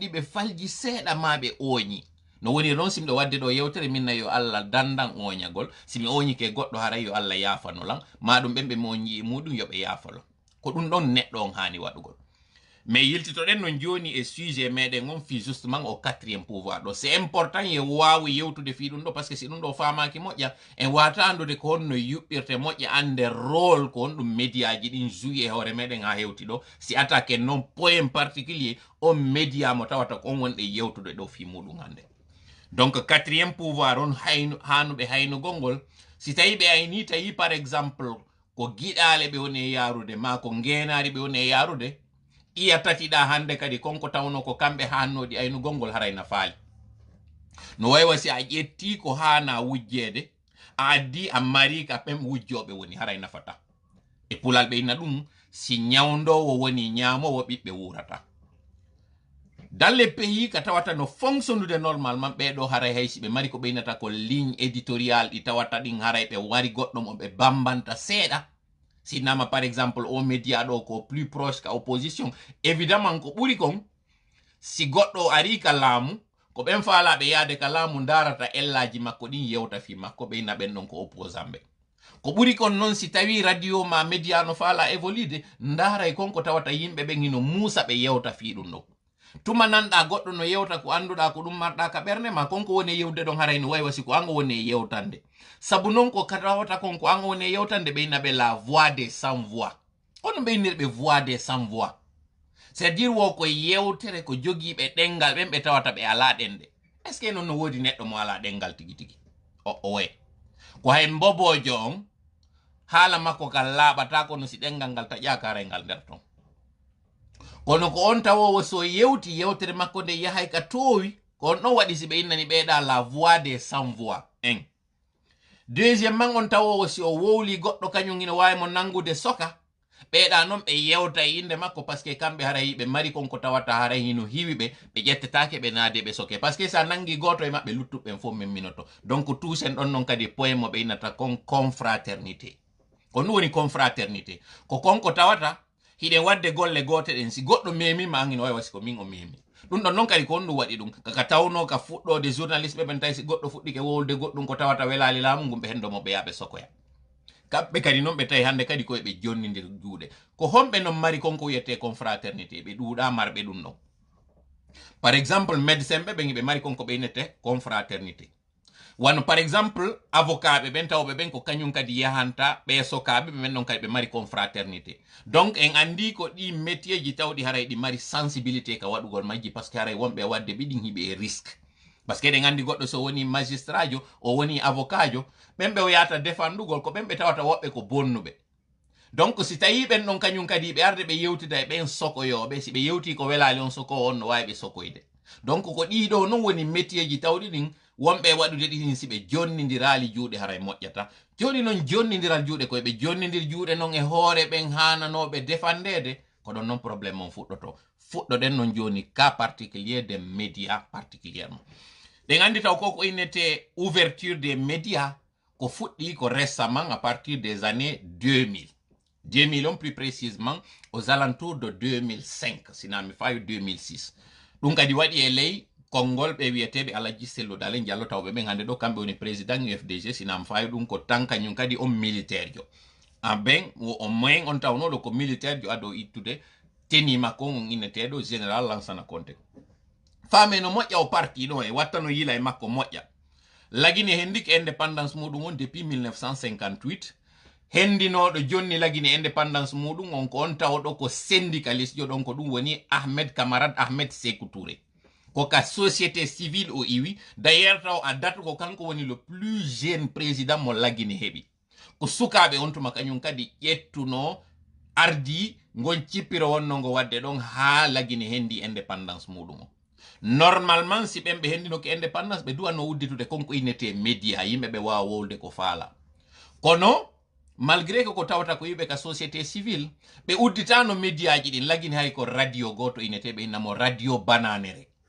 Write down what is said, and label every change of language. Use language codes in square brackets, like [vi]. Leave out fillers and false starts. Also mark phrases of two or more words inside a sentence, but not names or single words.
[ff] ɗi ɓe falji seeɗa ma ɓe oñi no woni noon simɗo wadde ɗo yewtere minna yo Allah dandan oñagol simi oñike goɗɗo haray yo Allah yafanolan maɗum ɓen ɓe mo oñi e muɗum yoɓe yafalo ko ɗum ɗon neɗɗo on hani waɗugol mais yiltitoɗen non joni e sujet meɗen on fi justement [fr] au quatriéme pouvoir [ff] ɗo [fr] c'est important [ff] ye wawi yewtude fi ɗum ɗo [fr] par ce que [ff] si ɗum ɗo famaki moƴƴa en wata andude ko honno yuɓɓirte moƴƴa ande rôle ko honɗum médiaji ɗin jouyi e hoore meɗen ha hewti ɗo si attaque non [fr] point particulier [ff] on média mo tawata ko on wonɗe yewtude ɗo fi muɗum hande [fr] donc quatriéme pouvoir [ff] on hanuɓe haynugol ngol si tawi ɓe ayni tawi [fr] par exemple [ff] ko giɗale ɓe woni e yarude ma ko ngenari ɓe woni e yarude iya tatiɗa hande kadi konko tawno ko kamɓe hannoɗi aynugol ngol harayna faali no waywa si a ƴetti ko hana wujjede a addi a mari ka ɓen wujjoɓe woni haray nafata e pulal ɓe inna ɗum si ñawdowo woni ñamowo ɓiɓɓe wurata [fr] dans les pays [ff] ka tawata no fonctionnude normalement ɓeɗo haray haysi ɓe mari ko ɓeynata ko [fr] ligne éditorial [ff] ɗi tawata ɗin haray ɓe wari goɗɗo mo ɓe bambanta seeɗa sinama [fr] par exemple [ff] o média ɗo ko [fr] plus proche [ff] ka [fr] opposition évidemment [ff] ko ɓuri kon si goɗɗo ari ka laamu ko ɓen faalaɓe yaade ka laamu darata ellaji makko ɗin yewta fi makko ɓeyna ɓen ɗon ko opposant ɓe ko ɓuri kon noon si tawi radio ma média no faala évolude daray konko tawata yimɓe ɓen hino muusa ɓe yewta fi ɗum ɗo tuma nanɗa goɗɗo no yewta ko anduɗa ko ɗum marɗa ka ɓernde ma konko woni e yewde ɗon haray no waywa si ko ango woni e yewtande sabu noon ko katawata kon ko ango woni e yewtande ɓeyna ɓe [fr] la voix des sans voix [ff] hono ɓeynirɓe [fr] voix des sans voix c'est à dire [ff] wo ko yewtere ko jogiiɓe ɗengal ɓen ɓe tawata ɓe ala ɗenɗe [fr] est ce que [ff] noon no woodi neɗɗo mo ala ɗengal tigi tigi o way ko hay mbobojo on haala makko kal laaɓata kono si ɗengal ngal taƴaka haray ngal nder ton kono ko on tawowo so yewti yewtere makko nde yahay ka towi ko on ɗon waɗi si ɓe innani ɓeeɗa [fr] la voix des sans voix [ff] en deuxiémement on tawowo si o wowli goɗɗo kañum ina wawi mo nangude soka ɓeeɗa noon ɓe yewta e inde makko [fr] par ce que [ff] kamɓe haray ɓe mari konko tawata haray hino hiwi ɓe ƴettetake ɓe naade ɓe soke [fr] par ce que [ff] sa nangi goto e maɓɓe luttuɓen fof min minoto donc tuusen ɗon noon kadi point mo ɓe innata kon confraternité ko ɗum woni confraternité ko konko tawata hiɗen wadde golle gote ɗen si goɗɗo memima an ina wawi wasi ko min o memi ɗum ɗon noon kadi ko honɗum waɗi ɗum kaka tawno ka fuɗɗode journaliste ɓen tawi si goɗɗo fuɗɗike wowlde goɗɗum ko tawata welali laamu ngum ɓe hendomo ɓe yaɓe sokoya kamɓe kadi noon ɓe tawi hande kadi koye ɓe jonnidir juuɗe ko homɓe noon mari konko wiyete confraternité ɓe ɗuuɗa marɓe ɗum ɗon [fr] par exemple médecin [ff] ɓe ɓen ɓe mari konko ɓe innete confraternité wano [fr] par exemple avocat [ff] ɓe ɓen tawɓe ɓen ko kañum kadi yahanta ɓe sokaɓe ɓe ɓen ɗon kadi ɓe mari confraternité donc en andi ko ɗi métier ji tawɗi haray ɗi mari sensibilité ka waɗugol majji [fr] par ce que [ff] haray wonɓe wadde ɓiɗin hiɓe e risque [fr] par ce que [ff] ɗen andi goɗɗo so woni magistrat jo o woni avocat jo ɓen ɓe o yata défendugol ko ɓen ɓe tawata woɓɓe ko bonnuɓe donc si tawi ɓen ɗon kañum kadi ɓe arde ɓe yewtida e ɓen sokoyoɓe si ɓe yewti ko welali on sokowo on no wawi ɓe sokoyde donc ko ɗiɗo noon woni métier ji tawɗi ɗin wonɓe waɗude ɗin si ɓe jonnidirali juuɗe haray moƴƴata joni noon jonnidiral juuɗe koye ɓe jonnidir juuɗe noon e hoore ɓen hananoɓe defandede ko ɗon noon probléme on fuɗɗoɗen noon joni [fr] cas particulier des médias particulièrement [ff] ɗen andi taw koko innete [fr] ouverture des médias [ff] ko fuɗɗi ko [fr] récemment à partir des années 2000 [ff] on [fr] plus précisément aux alentours de 2005 [ff] sinami fawi 2006 ɗum kadi waɗi e ley konngol ɓe wiyeteɓe Alaji Sello Dale Diallo tawɓe ɓen hande ɗo kamɓe woni président UFDG sinam fawi ɗum ko tan kañum kadi on militaire jo ben o moyen on tawnoɗo ko militaire jo ado ittude teni makko on inneteɗo général Lansana Conté faame no moƴƴa o parti ɗo e watta no yila e makko moƴƴa lagine hendiki indépendance muɗum on depuis 1958 hendinoɗo jonni lagine indépendance muɗum on ko on tawɗo ko syndicaliste jo ɗon ko ɗum woni camarade Ahmed Sékou Touré ko ka [fr] société civile [ff] o iwi d'ailleurs taw a date ko kanko woni [fr] le plus jeune président [ff] mo lagine heɓi ko sukaɓe on tuma kañum kadi ƴettuno ardi gon cippiro wonno ngo wadde ɗon ha lagine hendi indépendance muɗum o normalement si ɓen ɓe hendinoke indépendance ɓe duwanno udditude konko innete média yimɓe ɓe wawa wolde ko faala kono [fr] malgré que [ff] ko tawata ko yiɓe ka [fr] société civile [ff] ɓe udditano médiaji ɗin lagine hay ko radio goto inneteɓe innamo radio bananere